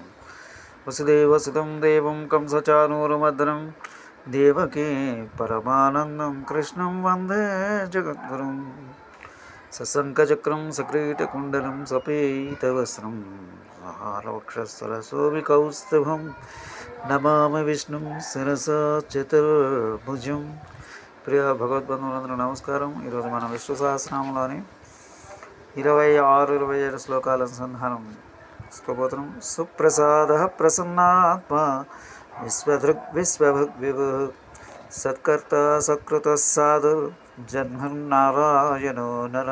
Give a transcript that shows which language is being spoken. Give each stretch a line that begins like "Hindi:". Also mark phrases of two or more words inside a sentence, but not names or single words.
Sanskrit: वसुदेवसुतं देवं कंसचानूरमर्दनं देवकी परमानन्दं कृष्णं वन्दे जगद्गुरुं। सशङ्खचक्रं सक्रीटकुण्डलं सपीतवस्त्रं हारवक्षस्थलशोभिकौस्तुभं నమామి విష్ణుం శిరసా చతుర్భుజం.
Telugu: ప్రియ భగవద్బంధువులందరూ నమస్కారం. ఈరోజు మనం విష్ణు సహస్రనామంలోని 26, 27 శ్లోకాల అనుసంధానం తీసుకోబోతున్నాం.
Sanskrit: సుప్రసాద ప్రసన్నాత్మ విశ్వదృగ్ విశ్వభగ్ విభు సత్కర్త సకృత సాధు జన్మన్నారాయణో నర.